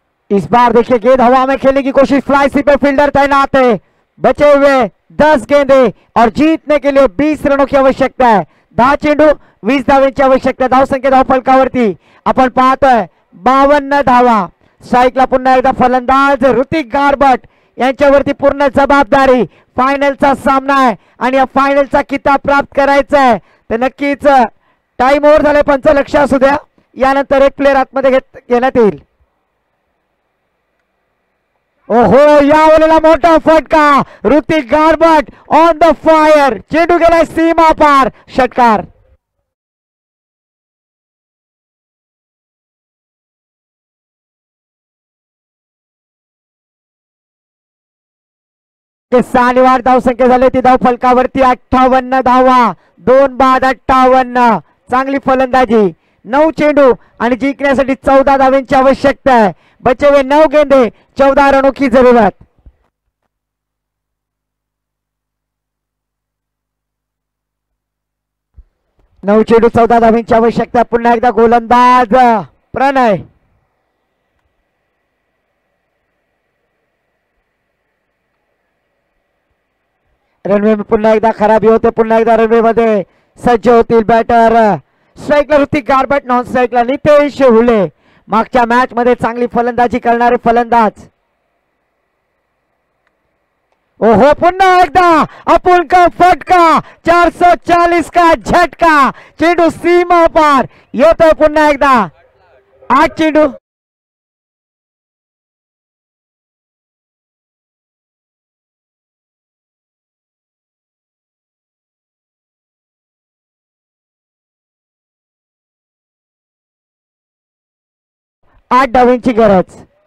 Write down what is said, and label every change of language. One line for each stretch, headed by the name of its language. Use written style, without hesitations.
Hindi: इस बार देखिए गेंद हवा में खेलने की कोशिश, फ्लाई स्वीपर फील्डर तैनात है। बचे हुए 10 गेंदे और जीतने के लिए 20 रनों की आवश्यकता है।
Marathi: 10 चेंडू 20 धावांची आवश्यकता। धावसंख्या धावफलकावरती आपण पाहतोय 52 धावा। स्ट्राईकला पुन्हा एकदा फलंदाज ऋतिक गारबट यांच्यावरती पूर्ण जबाबदारी। फायनलचा सामना आहे आणि या फायनलचा किताब प्राप्त करायचा आहे तर नक्कीच टाइम ओव्हर झाले, पंच लक्ष असू द्या, यानंतर एक प्लेअर आतमध्ये घेण्यात येईल। ओहो, यावेळेला मोठा फटका, ऋतिक गारबट ऑन द फायर, चेंडू गेला सीमा पार, षटकार। निवाड धावसंख्या झाली ती धाव फलकावरती 58 धावा, 2 बाद 58। चांगली फलंदाजी, 9 चेंडू आणि जिंकण्यासाठी 14 धावांची आवश्यकता आहे।
Hindi: बचे हुए 9 गेंदे, 14 रनों की जरूरत।
Marathi: नऊ चेंडू 14 धावांची आवश्यकता। पुन्हा एकदा गोलंदाज प्रणय। रनवे में पुन्हा एकदा खराबी होते, पुन्हा एकदा रनवे मध्ये सज्ज होतील बॅटर। स्ट्राईकला ऋतिक गारबट, नॉन स्ट्राईकला नितेश हुले। मागच्या मॅच मध्ये चांगली फलंदाजी करणारे फलंदाज। ओहो, पुन्हा एकदा
Hindi: अपुल का फटका, 440 का झटका,
Marathi: चेंडू सीमा पार येतोय पुन्हा एकदा। 8 चेंडू 8 धावांची गरज।